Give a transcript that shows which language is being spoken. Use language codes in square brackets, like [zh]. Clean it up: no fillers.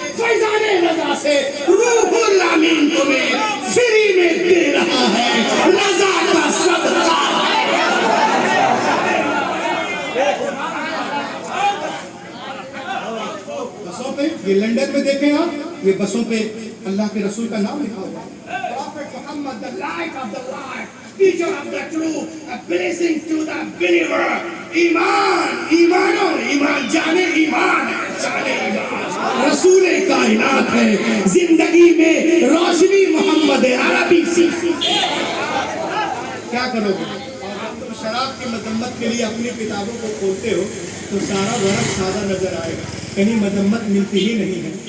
[hi] फैजाने रजा से रूहुल अमीन तुम्हें फ्री में दे रहा है, रजा का सदका। बसों पे, ये लंदन में देखें आप, ये बसों पे अल्लाह के रसूल का नाम लिखा हुआ है। [en] Prophet Muhammad, the light of the light, teacher of the truth, a blessing to the believer. [hi] ईमान, ईमानो, ईमान जाने ईमान है, जाने ईमान रसूल कायनात है, जिंदगी में रोशनी मोहम्मद अरबी सी। क्या करोगे? तुम शराब की मजम्मत के लिए अपनी किताबों को खोलते हो तो सारा वर्क सादा नजर आएगा, कहीं मजम्मत मिलती ही नहीं है।